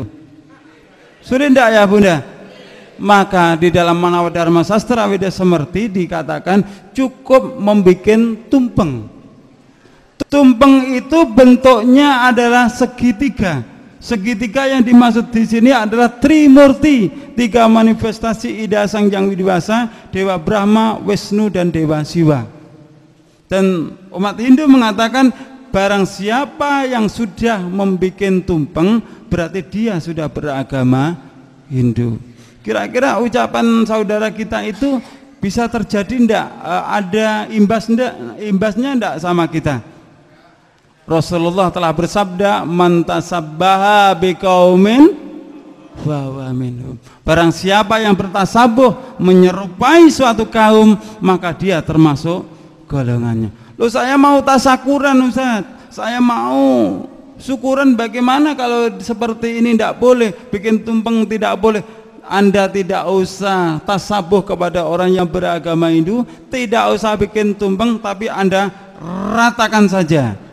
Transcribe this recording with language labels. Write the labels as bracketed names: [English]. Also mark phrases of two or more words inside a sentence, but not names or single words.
[Indonesian] Sulit tidak ya bunda? Maka di dalam Manawa Dharma Sastra Weda Semerti dikatakan cukup membuat tumpeng. Tumpeng itu bentuknya adalah segitiga. Segitiga yang dimaksud di sini adalah Trimurti, tiga manifestasi Ida Sang Hyang Widiwasa, Dewa Brahma, Wisnu dan Dewa Siwa. Dan umat Hindu mengatakan barang siapa yang sudah membuat tumpeng berarti dia sudah beragama Hindu. Kira-kira ucapan saudara kita itu bisa terjadi ndak? Ada imbasnya ndak sama kita? Rasulullah telah bersabda, [Arabic] من تشبه بقوم فهو منهم. [Indonesian] Barang siapa yang bertasabuh menyerupai suatu kaum, maka dia termasuk golongannya. Loh, saya mau tasakuran Ustaz, saya mau syukuran, bagaimana kalau seperti ini tidak boleh, bikin tumpeng tidak boleh. Anda tidak usah tasabuh kepada orang yang beragama Hindu, tidak usah bikin tumpeng, tapi Anda ratakan saja.